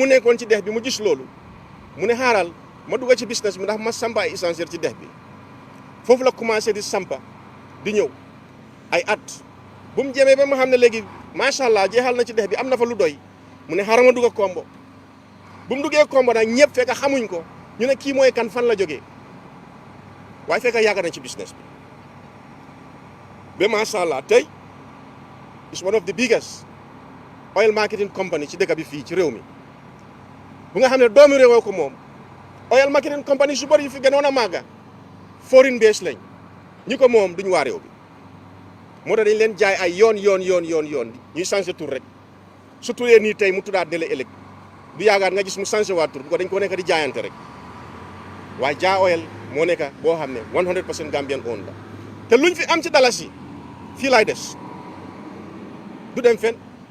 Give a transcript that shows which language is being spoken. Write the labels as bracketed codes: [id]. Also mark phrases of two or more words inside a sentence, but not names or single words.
[wo] nekkoon ci dex bi mu gis loolu mu ne xaaral ma dugg ci business bi ndax ma sampa ay essentiel ci dex bi foofu la commencé di sampa di ñëw ay at bu mu jemee ba ma xam ne léegi [ar] ما شاء الله [wo] jeexal na ci dex bi am na fa lu doy mu ne xaaral ma dugg Kombo bu mu duggee Kombo nag ñëpp fekk xamuñ ko ñu ne kii mooy kan fan la jógee waaye fekk yàgg na ci business bi. Be mashallah tay [en] is one of the biggest oil marketing company [wo] ci dëkk bi fii ci réew mi bu nga xam ne doomi réewoo ko moom [en] oil marketing company [wo] su bari yu fi gënoon a màgga [en] foreign base [wo] lañ ñi ko moom duñu waa réew bi moo tax dañ leen jaay ay yoon ñuy changé tur rek su turee nii tey mu tuddaat dele ëllëg du yaagaat nga gis mu changé waa tur bu ko dañ ko nekk di jaayante rek waaye Jah Oil moo nekk boo xam ne 100% [en] Gambian owned [wo] la te luñ fi am ci dalasi fii laay des du dem fen